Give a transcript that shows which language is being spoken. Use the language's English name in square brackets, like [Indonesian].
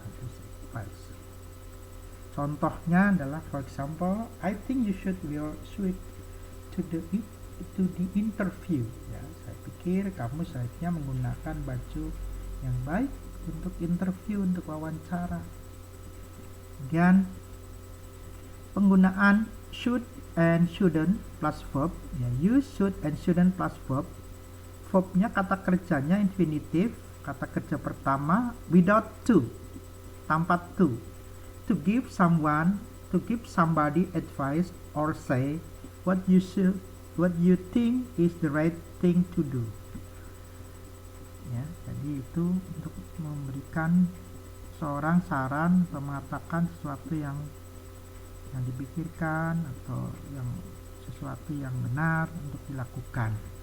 [English] Advice. [Indonesian] Contohnya adalah, [English] for example, I think you should wear suit to the interview. [Indonesian] Ya, saya pikir kamu seharusnya menggunakan baju yang baik untuk interview, untuk wawancara. Kemudian penggunaan [English] should and shouldn't plus verb. Ya, use should and shouldn't plus verb. [Indonesian] Verbnya kata kerjanya [English] infinitive. [Indonesian] Kata kerja pertama [English] without to, [Indonesian] tanpa to. [English] To give somebody advice or say what you think is the right thing to do. [Indonesian] Ya, jadi itu untuk memberikan seorang saran atau mengatakan sesuatu yang dipikirkan atau yang sesuatu yang benar untuk dilakukan.